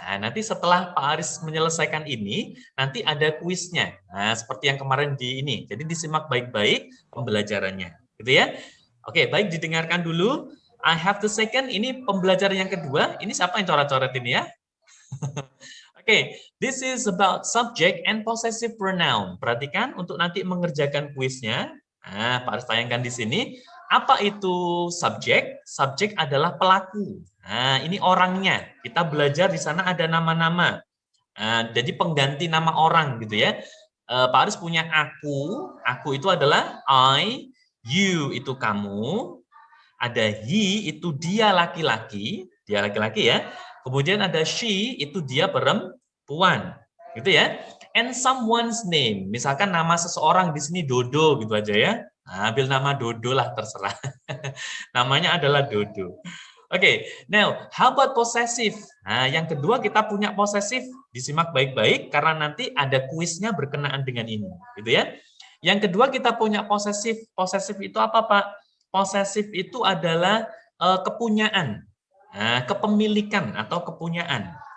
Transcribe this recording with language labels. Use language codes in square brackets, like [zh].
[id] Nah, nanti setelah Pak Aris menyelesaikan ini, nanti ada kuisnya. Nah, seperti yang kemarin di ini. Jadi disimak baik-baik pembelajarannya, gitu ya. Oke, baik, didengarkan dulu. [en] I have the second. [id] Ini pembelajaran yang kedua. Ini siapa yang coret-coret ini ya? [en] Oke, this is about subject and possessive pronoun. [id] Perhatikan untuk nanti mengerjakan kuisnya. Nah, Pak Aris tayangkan di sini. Apa itu subjek? Subjek adalah pelaku. Nah, ini orangnya. Kita belajar di sana ada nama-nama. Nah, jadi pengganti nama orang gitu ya. Pak Aris punya aku. Aku itu adalah I. You itu kamu. Ada he itu dia laki-laki. Dia laki-laki ya. Kemudian ada she itu dia perempuan. Gitu ya. [en] And someone's name. [id] Misalkan nama seseorang di sini Dodo gitu aja ya. Nah, ambil nama Dodo lah, terserah. Namanya adalah Dodo. [en] Oke, now how about possessive? [id] Nah, yang kedua kita punya possessive, disimak baik-baik karena nanti ada kuisnya berkenaan dengan ini, gitu ya. Yang kedua kita punya possessive. Possessive itu apa, Pak? Possessive itu adalah kepunyaan, kepemilikan atau kepunyaan.